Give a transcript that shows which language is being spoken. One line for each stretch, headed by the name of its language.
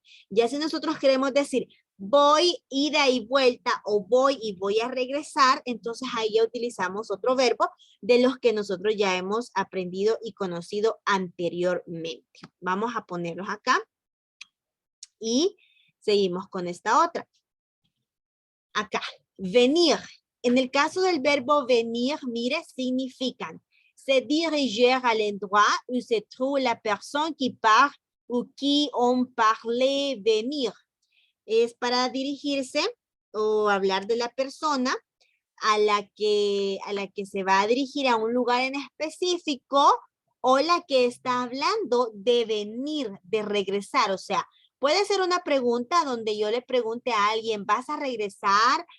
Spanish: Ya si nosotros queremos decir, voy ida y vuelta o voy y voy a regresar, entonces ahí ya utilizamos otro verbo de los que nosotros ya hemos aprendido y conocido anteriormente. Vamos a ponerlos acá y seguimos con esta otra. Acá, venir. En el caso del verbo venir, mire, significan
French: se diriger à l'endroit où se trouve la personne qui part ou qui on parle venir.
Spanish: Es para dirigirse o hablar de la persona a la que se va a dirigir a un lugar en específico o la que está hablando de venir, de regresar. O sea, puede ser una pregunta donde yo le pregunte a alguien, ¿vas a regresar?